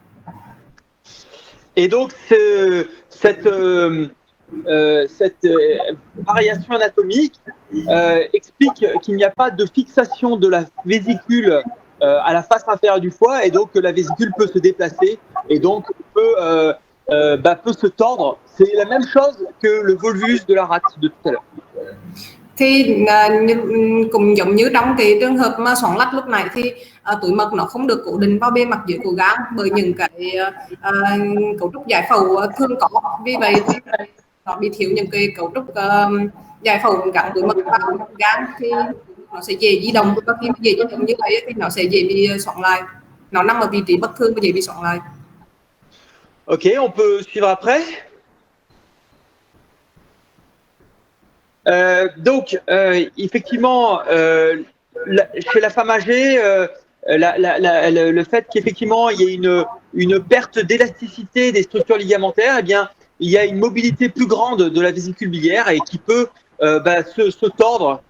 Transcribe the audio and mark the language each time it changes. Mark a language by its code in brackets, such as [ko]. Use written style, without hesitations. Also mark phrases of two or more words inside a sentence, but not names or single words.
[fr] Et donc cette variation anatomique explique qu'il n'y a pas de fixation de la vésicule à la face inférieure du foie et donc que la vésicule peut se déplacer et donc peut se tordre. C'est la même chose que le volvulus de la rate de tout à l'heure. [vi] Thì cũng giống như trong cái trường hợp mà xoắn lắc lúc này thì túi mật nó không được cố định vào bề mặt dưới của gan bởi những cái cấu trúc giải phẫu thường có, vì vậy thì nó bị thiếu những cái cấu trúc giải phẫu gắn túi mật vào gan thì nó sẽ dễ di động, và khi dễ di động như vậy thì nó sẽ dễ bị xoắn lại, nó nằm ở vị trí bất thường và dễ bị xoắn lại. [fr] Ok, on peut suivre après. Donc, effectivement, chez la femme âgée, le fait qu'effectivement il y ait une perte d'élasticité des structures ligamentaires, eh bien, il y a une mobilité plus grande de la vésicule biliaire et qui peut se tordre.